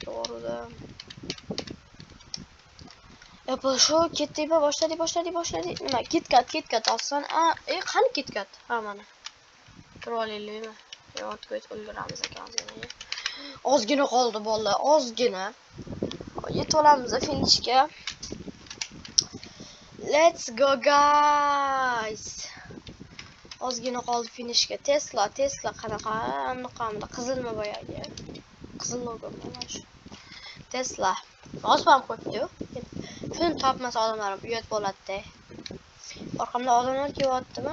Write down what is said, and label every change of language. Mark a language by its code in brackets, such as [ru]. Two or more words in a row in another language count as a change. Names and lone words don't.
[uz] Apple shu ketdimi? Boshladi. Nima? KitKat oson. Qani KitKat? Mana. Trolleymi? Yo'q, ulguramiz ekan. Ozgina qoldi bolalar, ozgina. Yetib olamiz finishga. [en] Let's go guys. [uz] Ozgina qoldi finishga. Tesla qanaqa? Anaqamda qizilmi boyagi? Qizil logo mana shu. Tesla. Osmon qo'yibdi-yu. Shuni topmasa odamlar uyat bo'ladi-da. Orqamda odamlar kelyaptimi?